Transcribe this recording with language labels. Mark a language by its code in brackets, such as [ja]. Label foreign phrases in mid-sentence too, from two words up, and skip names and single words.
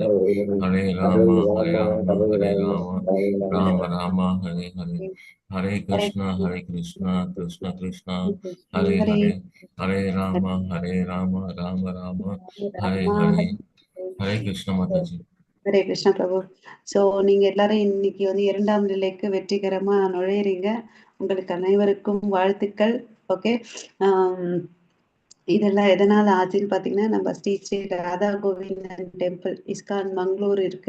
[sa] Hare Rama, Rama Rama, Hare Hare. Hare Krishna, Krishna Krishna, Hare Hare. Hare Rama, Rama Rama, Hare Hare. Hare Krishna Mataji. [ta] ஹரே கிருஷ்ணா பிரபு. ஸோ நீங்க எல்லாரும் இன்னைக்கு வந்து 2ஆம் நிலைக்கு வெற்றிகரமா நுழையிறீங்க. உங்களுக்கு அனைவருக்கும் வாழ்த்துக்கள். ஓகே. இதெல்லாம் எதனால ஆச்சுன்னு பார்த்தீங்கன்னா, நம்ம ஸ்ரீ ஸ்ரீ ராதா கோவிந்தன் டெம்பிள் இஸ்கான் மங்களூர் இருக்கு.